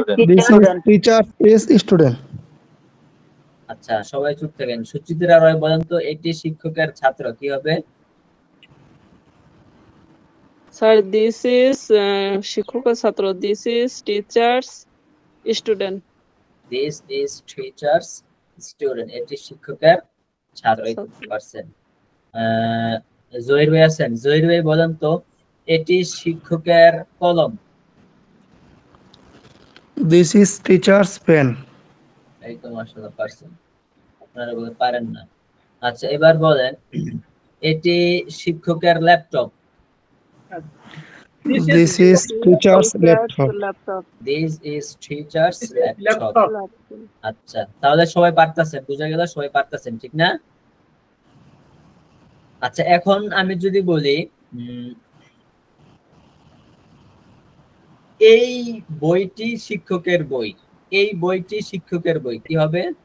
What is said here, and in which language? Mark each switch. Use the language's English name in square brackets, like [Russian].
[English] This is teacher is student. [Bangla] আচ্ছা সবাই চুপ থাকেন। সুচিত্রা রয় বলেন তো এটি শিক্ষকের ছাত্র, কি হবে? [English] sir. This is [Bangla] শিক্ষকের ছাত্র. [English] This is teacher's student. This is teachers student, [Bangla] এটি শিক্ষকের ছাত্র। 80%। জহির ভাই আছেন? জহির ভাই বলেন তো এটি শিক্ষকের কলম। [English] This is teacher's pen. [Bangla] এই তো মাশাআল্লাহ পারছেন, আপনারা বলতে পারেন না। আচ্ছা এবার বলেন এটি শিক্ষকের laptop. [English] This is teacher's laptop. This is teacher's laptop. [Bangla] আচ্ছা তাহলে সবাই পারতেছেন, বুঝা গেল সবাই পারতেছেন, ঠিক না? আচ্ছা এখন আমি যদি বলি এই বইটি শিক্ষকের বই, এই বইটি শিক্ষকের বই, কি হবে?